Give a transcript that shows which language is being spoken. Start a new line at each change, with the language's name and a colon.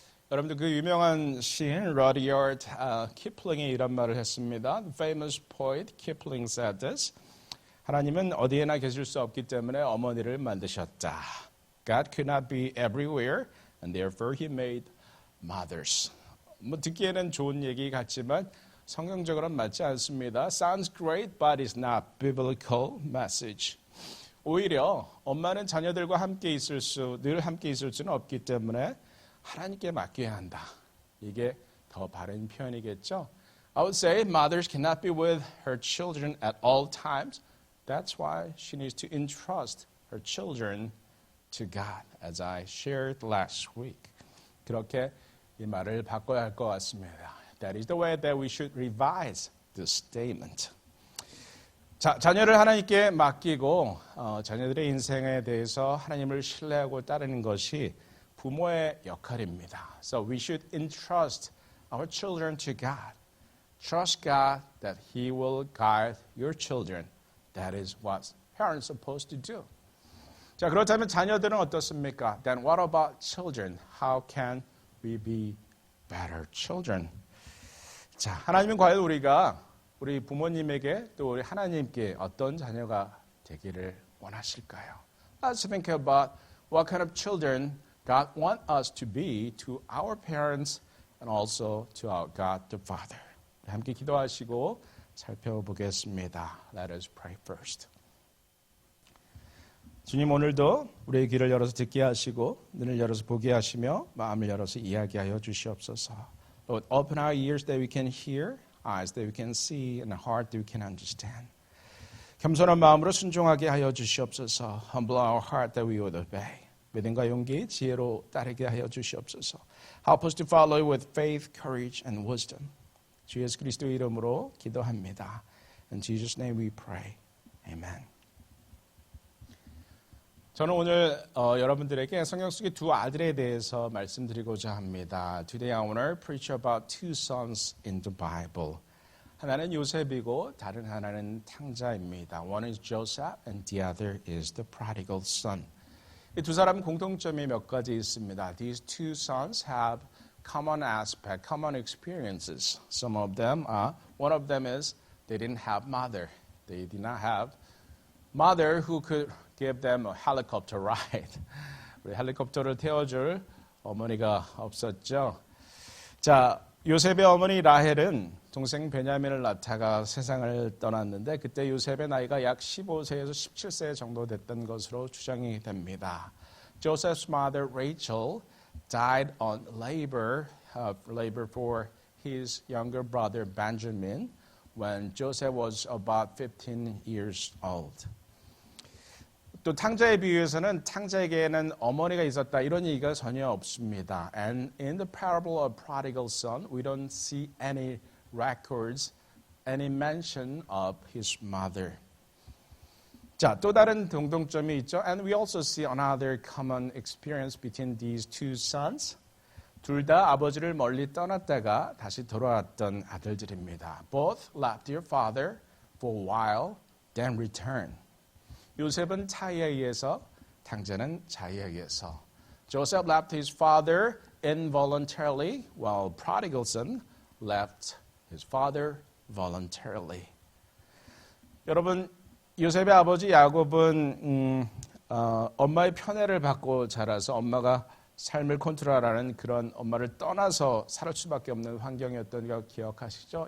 Korean: 여러분들 그 유명한 시인 러디어드 키플링이 이런 말을 했습니다.
English: The famous poet Kipling said this.
Korean: 하나님은 어디에나 계실 수 없기 때문에 어머니를 만드셨다.
English: God could not be everywhere and therefore he made mothers.
Korean: 뭐 듣기에는 좋은 얘기 같지만 성경적으로는 맞지 않습니다.
English: Sounds great but it's not biblical message.
Korean: 오히려 엄마는 자녀들과 늘 함께 있을 수는 없기 때문에 하나님께 맡겨야 한다. 이게 더 바른 표현이겠죠.
English: I would say mothers cannot be with her children at all times. That's why she needs to entrust her children to God, as I shared last week.
Korean: 그렇게 이 말을 바꿔야 할 것 같습니다.
English: That is the way that we should revise this statement.
Korean: 자녀를 하나님께 맡기고 자녀들의 인생에 대해서 하나님을 신뢰하고 따르는 것이 부모의 역할입니다.
English: So we should entrust our children to God. Trust God that He will guide your children. That is what parents are supposed to do.
Korean: 자, 그렇다면 자녀들은 어떻습니까?
English: Then what about children? How can we be better children?
Korean: 자, 하나님은 과연 우리 부모님에게 또 우리 하나님께 어떤 자녀가 되기를 원하실까요?
English: Let's think about what kind of children God wants us to be to our parents and also to our God the Father.
Korean: 함께 기도하시고 살펴보겠습니다.
English: Let us pray first.
Korean: 주님 오늘도 우리의 귀를 열어서 듣게 하시고 눈을 열어서 보게 하시며 마음을 열어서 이야기하여 주시옵소서.
English: Lord, open our ears that we can hear, eyes that we can see, and a heart that we can understand.
Korean: 겸손한 마음으로 순종하게 하여 주시옵소서.
English: Humble our heart that we would obey.
Korean: 믿음과 용기, 지혜로 따르게 하여 주시옵소서.
English: Help us to follow with faith, courage, and wisdom.
Korean: 주 예수 그리스도의 이름으로 기도합니다.
English: In Jesus' name we pray. Amen.
Korean: 저는 오늘 여러분들에게 성경 속의 두 아들에 대해서 말씀드리고자 합니다.
English: Today I want to preach about two sons in the Bible.
Korean: 하나는 요셉이고 다른 하나는 탕자입니다.
English: One is Joseph and the other is the prodigal son.
Korean: 이 두 사람 공통점이 몇 가지 있습니다.
English: These two sons have common aspect, common experiences. Some of them are, one of them is they didn't have mother. They did not have mother who could give them a helicopter ride.
Korean: 우리 헬리콥터를 태워줄 어머니가 없었죠. 자, 요셉의 어머니 라헬은 동생 베냐민을 낳다가 세상을 떠났는데 그때 요셉의 나이가 약 15세에서 17세 정도 됐던 것으로 추정이 됩니다.
English: Joseph's mother Rachel died on labor for his younger brother Benjamin when Joseph was about 15 years old.
Korean: 또 탕자에 비유해서는 탕자에게는 어머니가 있었다 이런 얘기가 전혀 없습니다.
English: And in the parable of prodigal son, we don't see any records, any mention of his mother.
Korean: 자, 또 다른 공통점이 있죠.
English: And we also see another common experience between these two sons.
Korean: 둘 다 아버지를 멀리 떠났다가 다시 돌아왔던 아들들입니다.
English: Both left their father for a while, then returned.
Korean: 요셉은 차에 의해서, 탕자는 자에 의해서.
English: Joseph left his father involuntarily, while prodigal son left his father voluntarily.
Korean: 여러분, 요셉의 아버지 야곱은 엄마의 편애를 받고 자라서 엄마가 삶을 컨트롤하는 그런 엄마를 떠나서 살 수밖에 없는 환경이었던 거 기억하시죠?